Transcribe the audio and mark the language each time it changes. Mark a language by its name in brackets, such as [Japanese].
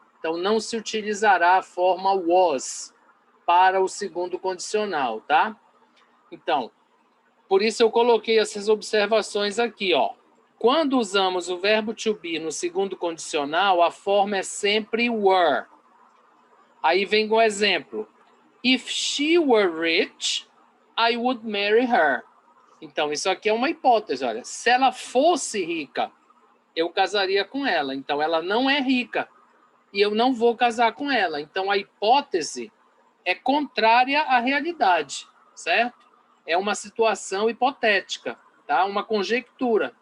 [Portuguese] Então, não se utilizará a forma was para o segundo condicional, tá? Então, por isso eu coloquei essas observações aqui, ó. Quando usamos o verbo to be no segundo condicional, a forma é sempre were. Aí vem um exemplo. [English] If she were rich, I would marry her. [Portuguese] Então, isso aqui é uma hipótese, olha. Se ela fosse rica, eu casaria com ela. Então, ela não é rica. E eu não vou casar com ela. Então, a hipótese é contrária à realidade, certo? É uma situação hipotética, tá? Uma conjectura.